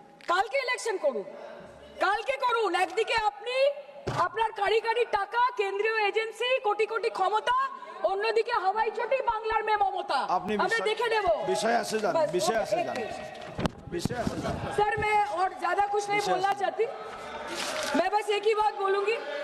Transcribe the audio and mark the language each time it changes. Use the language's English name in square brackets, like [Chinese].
[Bangla] কালকে ইলেকশন করুন, কালকে করুন। একদিকে আপনি আপনার কারিগরি টাকা, কেন্দ্রীয় এজেন্সি, কোটি কোটি ক্ষমতা, অন্যদিকে হাওয়াই চটি বাংলার মে মমতা। আমরা দেখে নেব। [Hindi] विषय से जान, विषय से जान। सर मैं और ज्यादा कुछ नहीं बोलना चाहती, मैं बस एक ही बात बोलूंगी